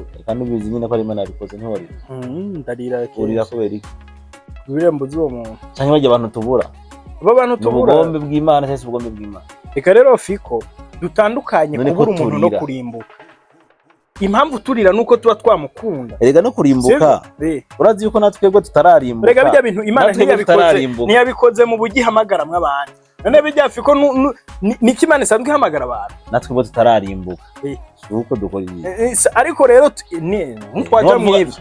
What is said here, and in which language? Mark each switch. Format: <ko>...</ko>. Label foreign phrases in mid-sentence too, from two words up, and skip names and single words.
<rn>kandi ubizi nyine ko ari Imana yabikoze ntorira. Ndarira kubera iki? Birembuze uwo muntu. Cyangwa bajya abantu tubura. Abantu tubura. Ubugombe bw'Imana cyangwa ubugombe bw'Imana. Reka rero Fiko dutandukanye kubura umuntu no kurimbuka. Impamvu turira nuko tuba twamukunda. Erega no kurimbuka. Urazi yuko natwebwe tutararimbuka. Rega bijya bintu Imana ntiyabikoze mu bugihamagara mw'abantu. None bijya Fiko niki Imana isanzwe ihamagara abantu. Natwebwe tutararimbuka. Uko dukora ibi. Ariko rero ntitwaje mu ivyo.</rn>